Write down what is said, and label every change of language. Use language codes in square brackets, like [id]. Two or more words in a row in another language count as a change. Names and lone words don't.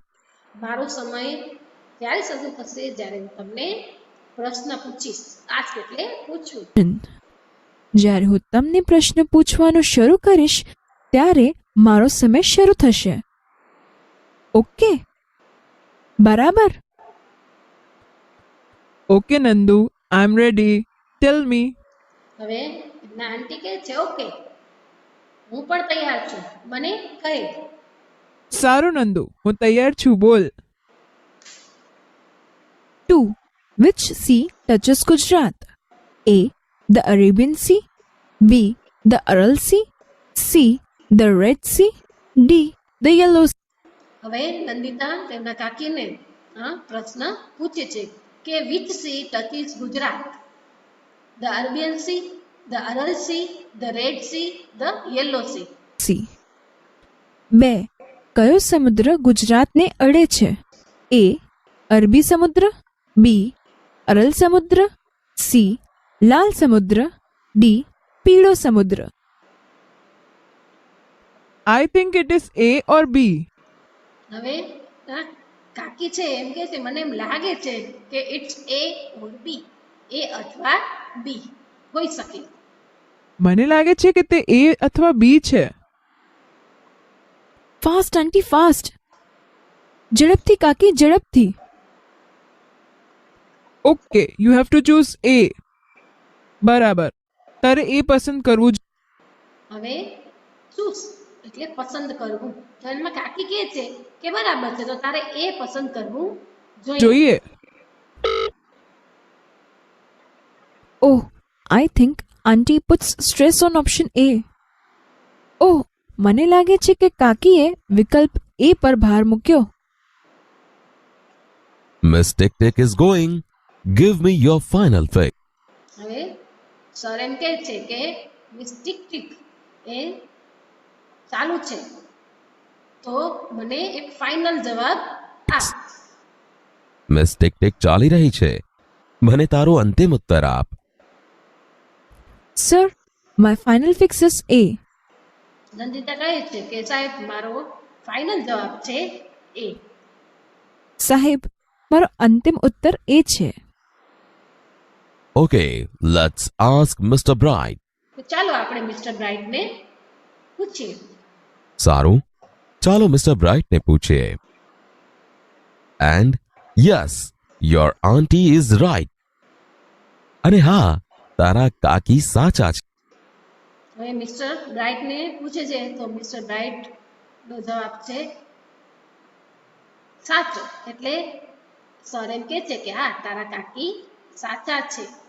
[gu] મારો સમય ત્યારે શરૂ થશે જ્યારે હું તમને પ્રશ્ન પૂછીશ. આસ્ક એટલે પૂછવું. જ્યારે હું તમને પ્રશ્ન પૂછવાનું શરૂ કરીશ ત્યારે મારો સમય શરૂ થશે. ઓકે, બરાબર. [en] Okay, Nandu, I'm ready. Tell me. [gu] હવે એમના આંટી કહે છે ઓકે, હું પણ તૈયાર છું, મને કહે. સારું નંદુ, હું તૈયાર છું, બોલ. 2. [en] Which sea touches Gujarat? A. The Arabian Sea. B. The Aral Sea. C. The Red Sea. D. The Yellow Sea. [gu] હવે નંદિતા તેમના કાકીને પ્રશ્ન પૂછે છે કે [en] which sea touches Gujarat? The Arabian Sea, the Aral Sea, the Red Sea, the Yellow Sea. [gu] સી. 2. કયો સમુદ્ર ગુજરાતને અડે છે? A. અરબી સમુદ્ર. B. અરલ સમુદ્ર. C. લાલ સમુદ્ર. D. પીળો સમુદ્ર. [en] I think it is A or B. [gu] હવે કાકી છે એમ કે છે મને એમ લાગે છે કે [en] it's A or B, [gu] એ અથવા બી હોઈ શકે. મને લાગે છે કે તે A અથવા B છે. [en] fast auntie fast. [gu] ઝડપથી કાકી ઝડપથી. [en] Okay, you have to choose A. [gu] બરાબર, તારે A પસંદ કરવું જ. હવે ચૂસ એટલે પસંદ કરવું. તો એમાં કાકી કહે છે કે બરાબર છે, તો તારે એ પસંદ કરવું જોઈએ. જોઈએ. [en] Oh, I think auntie puts stress on option A. [gu] Oh, મને લાગે છે કે કાકીએ વિકલ્પ A પર ભાર મૂક્યો. [en] Miss Tick Tick is going. Give me your final pick. [gu] હવે સર એમ કહે છે કે મિસ ટીક ટીક એ ચાલુ છે, તો મને એક ફાઇનલ જવાબ આપ. Miss Tick Tick ચાલી રહી છે, મને તારો અંતિમ ઉત્તર આપ. [en] Sir, my final fix is A. [gu] નંદિતા કહે છે કે સાહેબ મારો ફાઇનલ જવાબ છે એ. સાહેબ, મારો અંતિમ ઉત્તર A છે. [en] Okay, let's ask Mr. Bright. [gu] તો ચાલો આપણે મિસ્ટર બ્રાઇટને પૂછીએ. સારું, ચાલો મિસ્ટર બ્રાઇટને પૂછીએ. [en] And yes, your auntie is right. [gu] અને હા, તારા કાકી સાચા છે. હવે મિસ્ટર બ્રાઇટને પૂછે છે તો મિસ્ટર બ્રાઇટ નો જવાબ છે સાચો. એટલે સર એમ કહે છે કે હા તારા કાકી સાચા છે.